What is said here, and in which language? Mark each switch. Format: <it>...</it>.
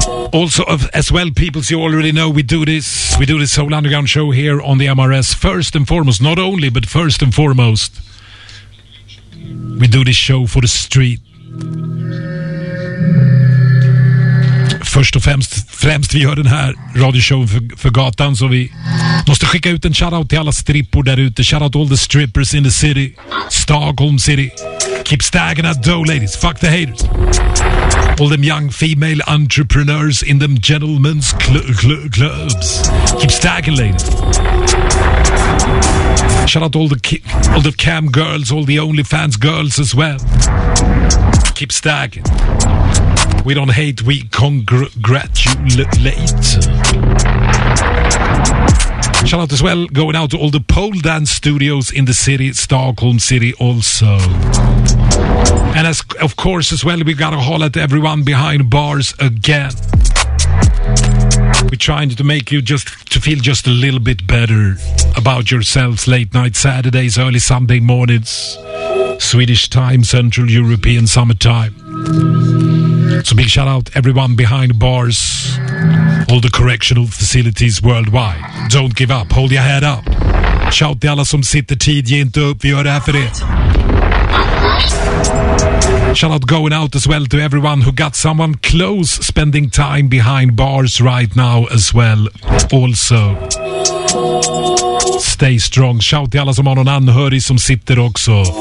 <en>Also, as well, people, you already know, we do this. We do this whole underground show here on the MRS. First and foremost, not only, but first and foremost, we do this show for the street.</en> <sv>Först och främst vi gör den här radioshowen för gatan, så vi måste skicka ut en shoutout till alla strippor där ute.</sv> <en>Shoutout all the strippers in the city, Stockholm city. Keep stagging at dough, ladies. Fuck the haters. All them young female entrepreneurs in them gentlemen's clubs. Keep stagging, ladies. Shout out all the cam girls, all the OnlyFans girls as well. keep stacking. We don't hate, we congratulate. Shout out as well, going out to all the pole dance studios in the city, Stockholm City also. And as of course as well, we got to holler at everyone behind bars again. We're trying to make you just to feel just a little bit better about yourselves late night Saturdays, early Sunday mornings, Swedish time, Central European summertime. So big shout out everyone behind bars, all the correctional facilities worldwide. Don't give up, hold your head up.</en> <sv>Shout till alla som sitter tid, ge inte upp, vi gör det här för er.</sv> <en>Shout out going out as well to everyone who got someone close spending time behind bars right now as well. Also, stay strong.</en> <sv>Shout till alla som har någon anhörig som sitter också.</sv>